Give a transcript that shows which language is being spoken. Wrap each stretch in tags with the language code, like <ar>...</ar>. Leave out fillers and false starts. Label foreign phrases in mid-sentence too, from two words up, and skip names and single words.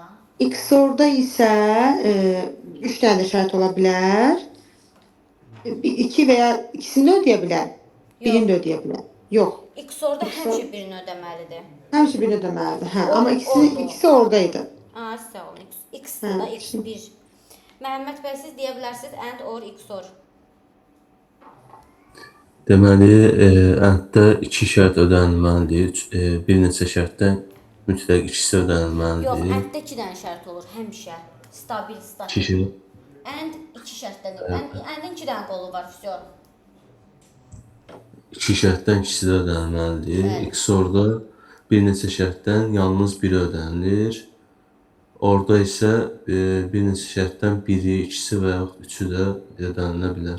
<az>XOR-da isə 3 dənə də şərt ola bilər. 2 və ya ikisini də ödəyə bilər, birini də ödəyə bilər. Yox. XOR-da həmişə birini ödəməlidir. Həmişə birini ödəməlidir. Hə, O- amma oldu. ikisi oradaydı. Sağ olun. X-dır da, Hə, X1. Məhəmməd bəy, siz deyə bilərsiniz</az> <en>and or XOR.</en> <az>Deməli, ənddə 2 şərt ödənilməlidir. Bir neçə şərtdən mütləq ikisi Yox, ödənilməlidir. and-də 2 dənə şərt olur həmişə. Stabil, 2 stabil. şərt. And 2 şərtdən. And-in 2 dənə qolu var, vəsə. 2 şərtdən ikisi də ödənilməlidir. Bəli. XOR-da bir neçə şərtdən yalnız biri ödənilir. Orada isə bir neçə şərtdən biri, ikisi və yaxud üçü də ödənilə bilər.</az>